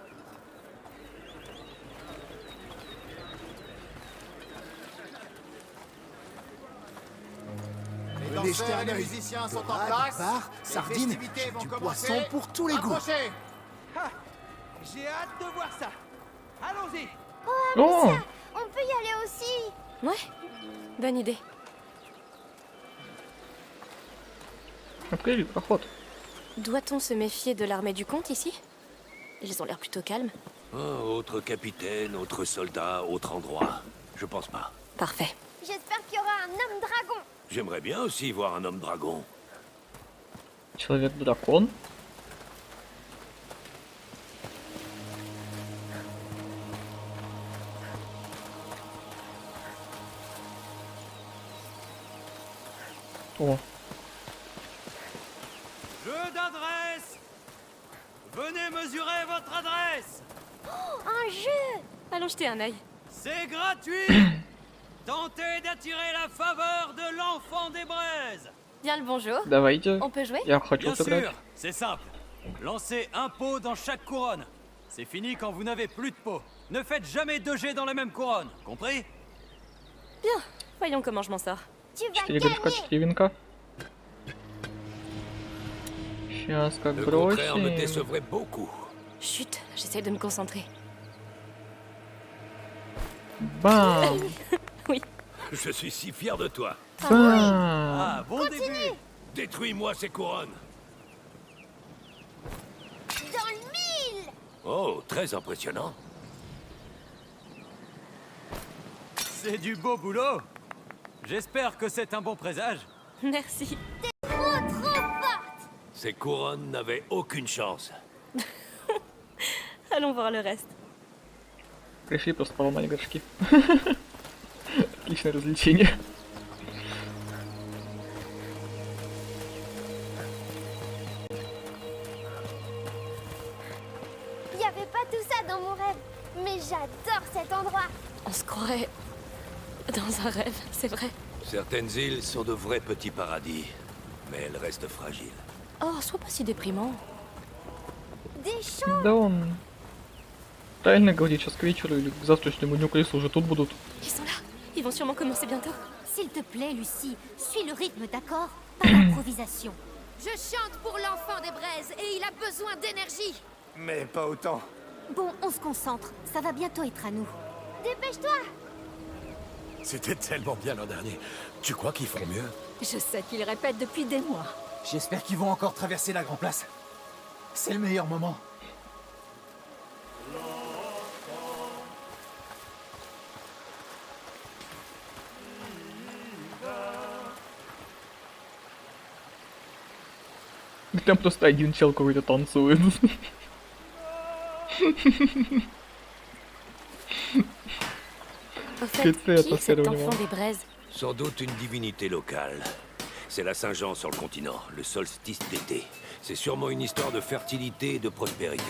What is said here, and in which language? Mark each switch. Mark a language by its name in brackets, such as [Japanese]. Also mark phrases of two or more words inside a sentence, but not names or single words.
[French] Les danseurs et les musiciens sont en place. Bar, Les sardines, festivités vont du commencer. poisson pour tous les goûts. Approchez. J'ai hâte de voir ça. Allons-y. [Russian] О! [French] On peut y aller aussi. Ouais, bonne idée. [Russian] Открыли проход. [French] Doit-on se méfier de l'armée du comte ici? Ils ont l'air plutôt calmes. Oh, autre capitaine, autre soldat, autre endroit. Je pense pas. Parfait. J'espère qu'il y aura un homme dragon. J'aimerais bien aussi voir un homme dragon. [Russian] Человек-дракон. О, [French] Jeu d'adresse. Venez mesurer votre adresse. Un jeu. Allons jeter un œil. C'est gratuit. Tentez d'attirer la faveur de l'enfant des braises. Bien le bonjour. [Russian] давайте. [French] On peut jouer? [Russian] Я хочу [French] Bien [Russian] сыграть. [French] sûr, c'est simple. Lancez un pot dans chaque couronne. C'est fini quand vous n'avez plus de pot. Ne faites jamais 2 jets dans la même couronne, compris? Bien. Voyons comment je m'en sors. Tu vas [Russian] 4 горшка, [French] gagner. [Russian] 4 винка. Сейчас как [French] Le contraire me [Russian] бросим. [French] décevrait beaucoup. Chut, j'essaie de me concentrer. [Russian] Бам! [French] Oui. Je suis si fier de toi. Ah, bon début. Détruis-moi ces couronnes. Dans le mille! Oh, très impressionnant. C'est du beau boulot. J'espère que c'est un bon présage. Merci. Trop forte! Ces couronnes n'avaient aucune chance. Allons voir le reste. [Russian] Пришли просто поломали горшки. Отличное развлечение. [French] Il n'y avait pas tout ça dans mon rêve. Mais j'adore cet endroit. On se croirait dans un rêve, c'est vrai. Certaines îles sont de vrais petits paradis, mais elles restent fragiles. Oh, sois pas si déprimant. Des champs. [Russian] Да он правильно говорит, сейчас к вечеру или к завтрашнему дню крысы уже тут будут. [French] Ils sont là. Ils vont sûrement commencer bientôt. S'il te plaît, Lucie, suis le rythme, d'accord? Pas d'improvisation. Je chante pour l'enfant des braises et il a besoin d'énergie. Mais pas autant. Bon, on se concentre. Ça va bientôt être à nous. Dépêche-toi. C'était tellement bien l'an dernier. Tu crois qu'ils feront mieux? Je sais qu'ils répètent depuis des mois. J'espère qu'ils vont encore traverser la Grand Place. C'est le meilleur moment. [Russian] Там просто один чел какой-то танцует. [French] Au fait, Qu'est-ce que c'est, qui est cet atmosphère au enfant niveau des braises? Sans doute une divinité locale. C'est la Saint-Jean sur le continent, le solstice d'été. C'est sûrement une histoire de fertilité et de prospérité.